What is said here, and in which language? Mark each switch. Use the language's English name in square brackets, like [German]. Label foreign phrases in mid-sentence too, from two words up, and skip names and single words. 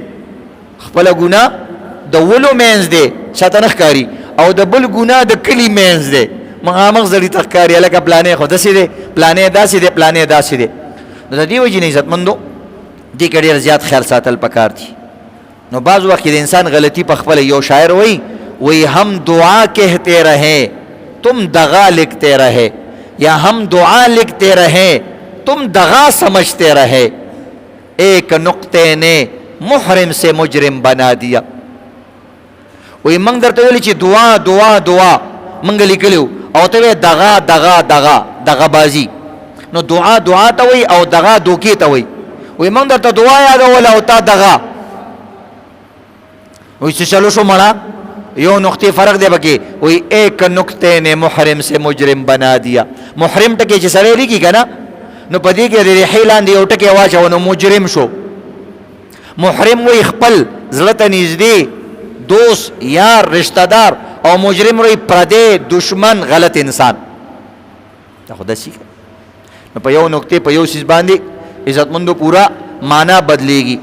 [Pashto] خپله ګناه د ولو منځ دی چاته نه ښکاري، او د بل ګناه د کلي منځ دی، مخامخ زړي ته ښکاري هلکه پلانې خو داسې دی، پلانې داسې دی، پلانې داسې دی. نو د دې وجې نه عزتمندو دې کې ډېر زیات خیال ساتل پکار دي. نو بعض وقت کې د انسان غلطي په خپله، یو شاعر وایي [Urdu] ہم دعا کہتے رہے تم دغا لکھتے رہے، یا ہم دعا لکھتے رہے تم دغا سمجھتے رہے، ایک نقطے نے محرم سے مجرم بنا دیا. [Pashto] وایي موږ درته ویلي چې دعا دعا دعا موږ لیکلي او ته وایې دغا دغا دغا دغه بازي. نو دعا دعا ته وایي او دغا دوکې ته وایي. وایي موږ درته دعا یادوله او تا دغا. وایي چې چلو شو مړه یو نقطې فرق دی پکې. [Urdu] وایي ایک نقطے نے محرم سے مجرم بنا دیا. [Pashto] محرم ټکې چې سړی لیکي که نه نو په دې کې د ریحې لاندې یو ټکی واچوه نو مجرم شو. محرم وایي خپل زړه ته نږدې دوست یار رشتہ دار، او مجرم وایي پردی دشمن غلط انسان. دا خو داسې نو په یو نقطې په یو څیز باندې عزتمندو پورا معنا بدلیږي.